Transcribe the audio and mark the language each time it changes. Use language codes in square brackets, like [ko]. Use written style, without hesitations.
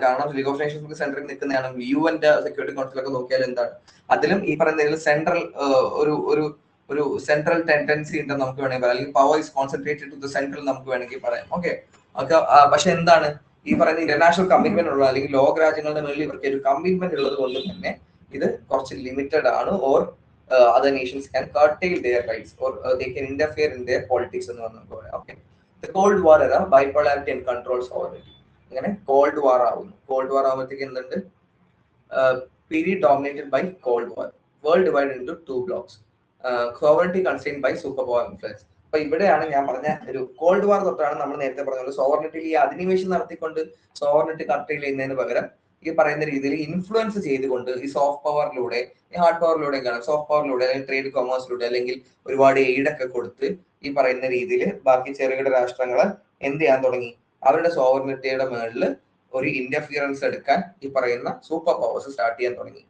[ml] കാരണം league of Nations central നിൽക്കുന്നതാണ്. യുഎന്റെ security കൗൺസിലൊക്കെ നോക്കിയാൽ എന്താണ്, അതിലും ഈ പറയുന്ന സെൻട്രൽ ഒരു ഒരു ഒരു സെൻട്രൽ ടെൻഡൻസി ഉണ്ടെന്ന് നമുക്ക് വേണമെങ്കിൽ പറയാം, അല്ലെങ്കിൽ [en] power is concentrated to the central [ml] നമുക്ക് വേണമെങ്കിൽ പറയാം. ഓക്കെ, പക്ഷെ എന്താണ് ഈ പറയുന്ന ഇന്റർനാഷണൽ കമ്മിറ്റ്മെന്റ് ഉള്ള അല്ലെങ്കിൽ ലോക രാജ്യങ്ങളുടെ മേളിൽ ഇവർക്ക് ഒരു കമ്മിറ്റ്മെന്റ് ഉള്ളത് കൊണ്ട് തന്നെ ഇത് കുറച്ച് ലിമിറ്റഡ് ആണ്. [en] or other nations can curtail their rights or they can interfere in their politics [ml] എന്ന് നമുക്ക് പറയാം. [en] Okay, the cold war era bipolarity and control sovereignty. [ml] അങ്ങനെ കോൾഡ് വാർ ആവുന്നു. കോൾഡ് വാർ ആവുമ്പോഴത്തേക്ക് എന്തുണ്ട്, [en] Period dominated by cold war, world divided into 2 blocks, sovereignty constrained by super power influence. [ml] അപ്പൊ ഇവിടെയാണ് ഞാൻ പറഞ്ഞ ഒരു കോൾഡ് വാർ തൊട്ടാണ് നമ്മൾ നേരത്തെ പറഞ്ഞ സോവറിറ്റിയിൽ ഈ അധിനിവേശം നടത്തിക്കൊണ്ട് സോവറിറ്റി കർട്ടൈൽ ചെയ്യുന്നതിന് പകരം ഈ പറയുന്ന രീതിയിൽ ഇൻഫ്ലുവൻസ് ചെയ്തുകൊണ്ട് ഈ സോഫ്റ്റ് പവറിലൂടെ, ഈ ഹാർഡ് പവറിലൂടെ കാണാം, സോഫ്റ്റ് പവറിലൂടെ അല്ലെങ്കിൽ ട്രേഡ് കൊമേഴ്സിലൂടെ അല്ലെങ്കിൽ ഒരുപാട് എയ്ഡ് ഒക്കെ കൊടുത്ത് ഈ പറയുന്ന രീതിയിൽ ബാക്കി ചെറുകിട രാഷ്ട്രങ്ങളെ എന്ത് ചെയ്യാൻ തുടങ്ങി, അവരുടെ സോവറിറ്റിയുടെ മേളിൽ ഒരു ഇന്റർഫിയറൻസ് എടുക്കാൻ ഈ പറയുന്ന സൂപ്പർ പവേഴ്സ് സ്റ്റാർട്ട് ചെയ്യാൻ തുടങ്ങി.